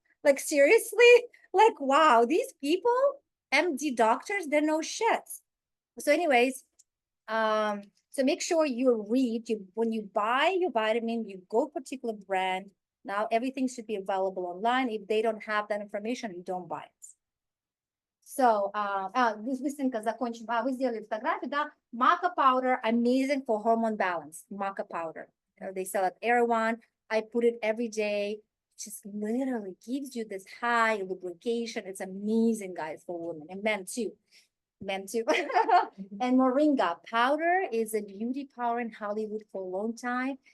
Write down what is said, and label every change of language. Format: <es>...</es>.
<en>Like seriously? Like, wow, these people, MD doctors, they know shit. So anyways, so make sure you read, when you buy your vitamin, you go particular brand. Now everything should be available online. If they don't have that information, you don't buy it.</en> <ru>So, быстренько закончим. Вы сделали фотографию, да?</ru> <en>Maca powder, amazing for hormone balance. Maca powder. They sell at Erewhon. I put it every day. Just literally gives you this high lubrication. It's amazing, guys, for women and men too. Men too. And moringa powder is a beauty power in Hollywood for a long time.</en>